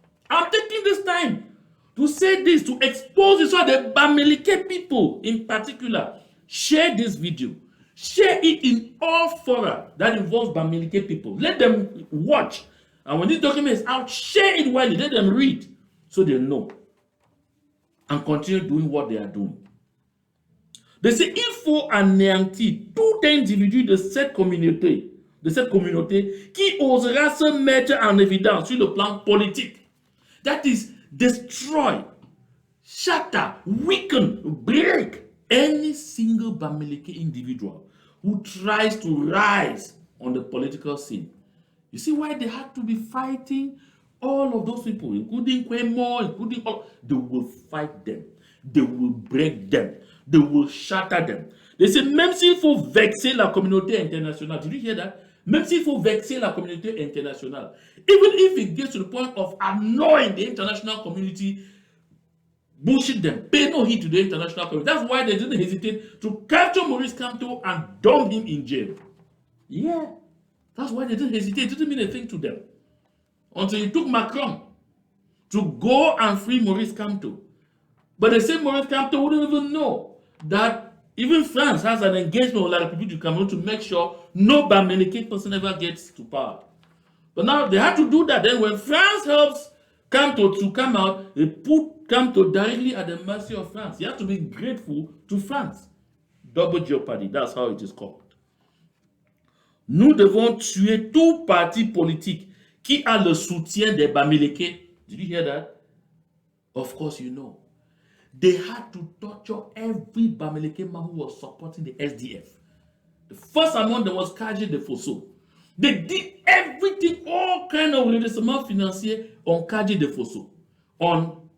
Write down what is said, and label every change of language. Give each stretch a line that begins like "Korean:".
English: I'm taking this time to say this, to expose this, so the Bamileke people in particular share this video. Share it in all fora that involves Bamileke people. Let them watch. And when this document is out, share it widely. Let them read so they know. And continue doing what they are doing. They say,
French: il faut anéantir tout individu de cette communauté qui osera se mettre en évidence sur le plan politique.
English: That is, destroy, shatter, weaken, break any single Bamileke individual who tries to rise on the political scene. You see why they had to be fighting all of those people, including Kwemo, including all. They will fight them. They will break them. They will shatter them. They say,
French: même s'il faut vexer la communauté internationale.
English: Did you hear that?
French: Même s'il faut vexer la communauté internationale.
English: Even if it gets to the point of annoying the international community, bullshit them. Pay no heed to the international community. That's why they didn't hesitate to capture Maurice Kamto and dump him in jail. Yeah. That's why they didn't hesitate. It didn't mean a thing to them. Until it took Macron to go and free Maurice Kamto. But they say Maurice Kamto wouldn't even know that even France has an engagement with La République du Cameroon to make sure no Bamileke person ever gets to power. But now they had to do that. Then when France helps Kamto to come out, they put Kamto directly at the mercy of France. You have to be grateful to France. Double jeopardy, that's how it is called.
French: Nous devons tuer tout parti politique qui a le soutien des Bamileke.
English: Did you hear that? Of course you know. They had to torture every Bamileke man who was supporting the SDF. The first among them was Kaji de Fosso. They did everything, all kind of redressement financier on Kaji de Fosso, on